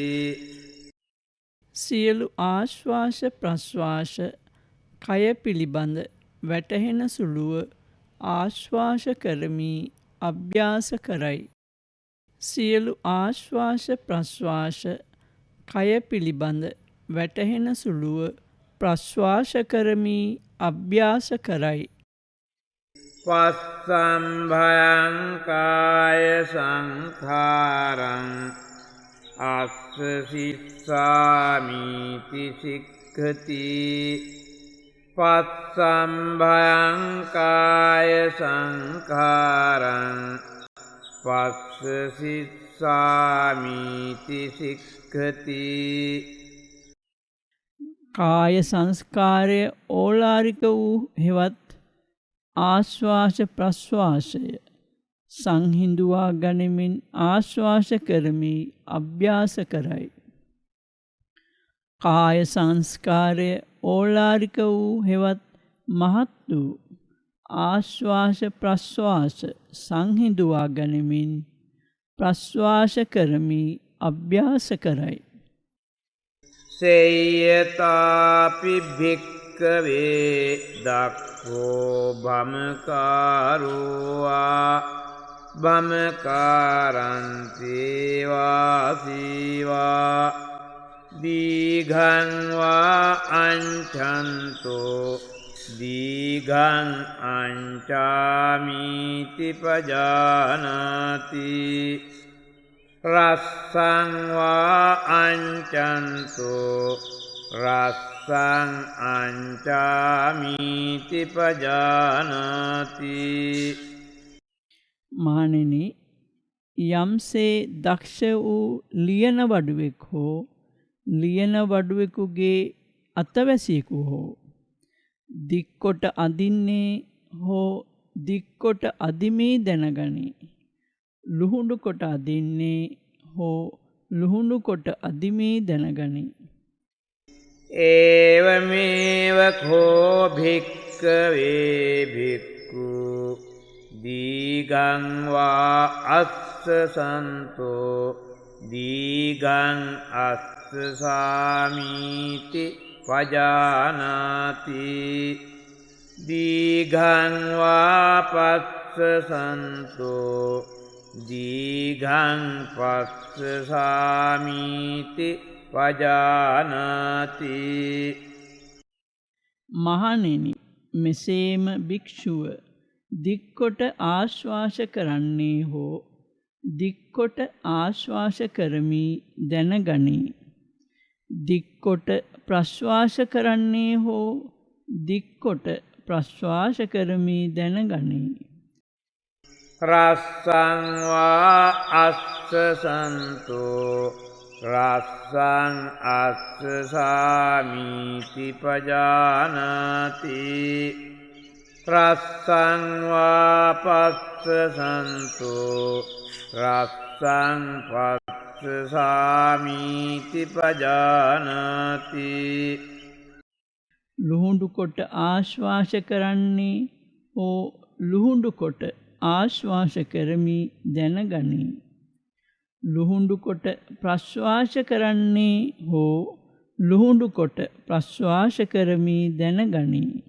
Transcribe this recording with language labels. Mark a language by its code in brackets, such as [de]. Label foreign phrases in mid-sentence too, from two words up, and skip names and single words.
[si] සියලු ආශ්වාස ප්‍රශ්වාස කය පිළිබඳ වැටහෙන සුළුව ආශ්වාස කරමි අභ්‍යාස කරයි. සියලු ආශ්වාස ප්‍රශ්වාස කය පිළිබඳ වැටහෙන සුළුව ප්‍රශ්වාස කරමි අභ්‍යාස කරයි. [pi] පස්සම්භයං කාය සංඛාරං අස්ස සිස්සාමීති සික්ඛති. පස්සම්භයං කාය සංඛාරං පස්ස සිස්සාමීති සික්ඛති. [si] කාය සංස්කාරය ඕලාරික වූ හෙවත් ආශ්වාස ප්‍රශ්වාසය සංහිඳුවා ගනිමින් ආශ්වාස කරමි අභ්‍යාස කරයි. කාය සංස්කාරය ඕලාරික වූ හෙවත් මහත් වූ ආශ්වාස ප්‍රශ්වාස සංහිඳුවා ගනිමින් ප්‍රශ්වාස කරමි අභ්‍යාස කරයි. [pi] සේයතාපි භික්ඛවේ දක්ඛෝ භමකාරෝවා භමකාරන්තේ වාසීවා දීඝං වා අංචන්තෝ දීඝං අංචාමීති පජානාති. රස්සං වා අංචන්තෝ රස්සං අංචාමීති පජානාති. [si] මහණෙනි, යම්සේ දක්ෂ වූ ලියන වඩුවෙක් හෝ ලියන වඩුවෙකුගේ අතවැසියෙකු හෝ දික්කොට අදින්නේ හෝ දික්කොට අදිමේ දැනගනී. ලුහුඬු කොට අදින්නේ හෝ ලුහුඬු කොට අදිමේ දැනගනී. [pi] ඒවමේව කෝ භික්ඛවේ භික්ඛු දීඝං වා අස්ස සන්තෝ දීඝං අස්ස සාමීති පජානාති. දීඝං වා පස්ස සන්තෝ දීඝං පස්ස සාමීති පජානාති. [si] මහණෙනි, මෙසේම භික්ෂුව දික්කොට ආශ්වාස කරන්නේ හෝ දික්කොට ආශ්වාස කරමි දැනගනී. දික්කොට ප්‍රශ්වාස කරන්නේ හෝ දික්කොට ප්‍රශ්වාස කරමි දැනගනී. [pi] රස්සං වා අස්ස සන්තෝ රස්සං අස්ස සාමීති පජානාති. රස්සං වා පස්ස සන්තෝ රස්සං පස්ස සාමීති පජානාති. [si] ලුහුඬු කොට ආශ්වාස කරන්නේ හෝ ලුහුඬු කොට ආශ්වාස කරමි දැනගනී. ලුහුඬු කොට ප්‍රශ්වාස කරන්නේ හෝ ලුහුඬු කොට ප්‍රශ්වාස කරමි දැනගනී.